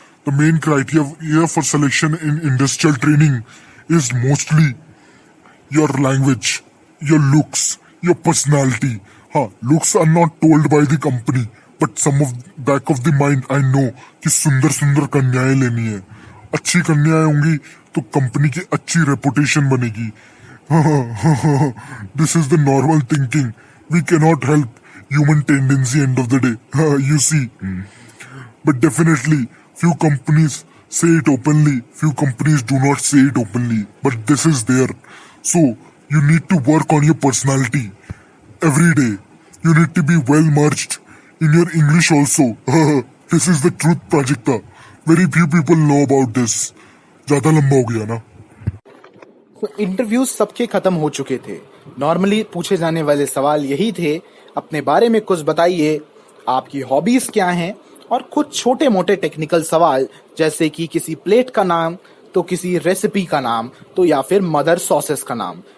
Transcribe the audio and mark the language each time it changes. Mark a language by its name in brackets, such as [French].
[English] The main criteria for selection in industrial training is mostly your language, your looks, your personality. Looks are not told by the company, but some of back of the mind I know [Hindi] कि सुंदर सुंदर कन्याएं लेनी है। अच्छी कन्याएं होंगी तो कंपनी की अच्छी रेपुटेशन बनेगी। [English] This is the normal thinking. We cannot help human tendency end of the day. You see. But definitely, few companies say it openly. Few companies do not say it openly. But this is there. So, you need to work on your personality. Every day. You need to be well merged in your English also. This is the truth, Prajakta. Very few people know about this. [Hindi] ज़्यादा लंबा हो गया ना? तो interviews सबके खत्म हो चुके थे। नॉर्मली पूछे जाने वाले सवाल यही थे, अपने बारे में कुछ बताइए, आपकी हॉबीज क्या हैं, और कुछ छोटे मोटे टेक्निकल सवाल जैसे कि किसी प्लेट का नाम, तो किसी रेसिपी का नाम, तो या फिर मदर सॉसेस का नाम।